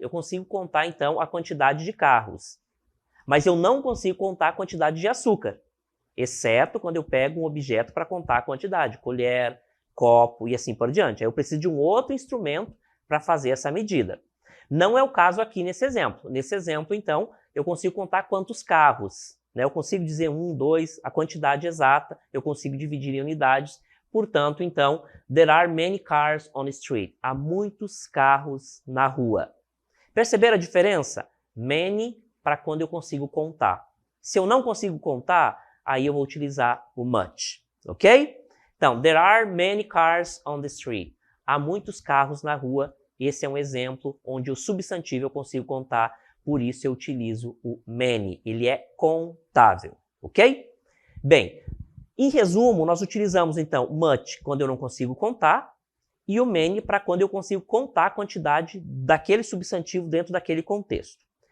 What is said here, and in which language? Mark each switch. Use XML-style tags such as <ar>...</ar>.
<pt>Eu consigo contar, então, a quantidade de carros. Mas eu não consigo contar a quantidade de açúcar, exceto quando eu pego um objeto para contar a quantidade, colher, copo e assim por diante. Aí eu preciso de um outro instrumento para fazer essa medida. Não é o caso aqui nesse exemplo. Nesse exemplo, então, eu consigo contar quantos carros. Eu consigo dizer 1, 2, a quantidade exata, eu consigo dividir em unidades. Portanto, então,</pt> <en>there are many cars on the street.</en> <pt>Há muitos carros na rua. Perceberam a diferença? Many para quando eu consigo contar. Se eu não consigo contar, aí eu vou utilizar o much, ok? Então,</pt> <en>there are many cars on the street.</en> <pt>Há muitos carros na rua. Esse é um exemplo onde o substantivo eu consigo contar, por isso eu utilizo o many. Ele é contável, ok? Bem, em resumo, nós utilizamos então much quando eu não consigo contar e o many para quando eu consigo contar a quantidade daquele substantivo dentro daquele contexto.</pt>